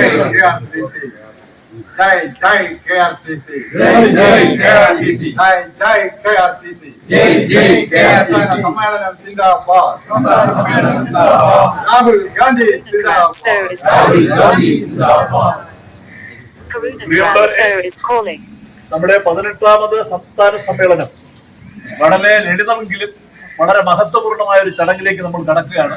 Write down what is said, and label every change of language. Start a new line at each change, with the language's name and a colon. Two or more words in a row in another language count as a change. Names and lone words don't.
Malayalam: ജയ് ജയ് KRTC, ജയ് ജയ് KRTC, ജയ് ജയ് KRTC, ജയ് ജയ് KRTC. സമ്മേളനം സിന്ദാബാദ്, സമ്മേളനം സിന്ദാബാദ്. രാഹുൽ ഗാന്ധി സിന്ദാബാദ്, രാഹുൽ ഗാന്ധി സിന്ദാബാദ്. നമ്മുടെ 18ാമത് സംസ്ഥാന സമ്മേളനം വളരെ ലളിതമെങ്കിലും വളരെ മഹത്വപൂർണമായ ഒരു ചടങ്ങിലേക്ക് നമ്മൾ കടക്കുകയാണ്.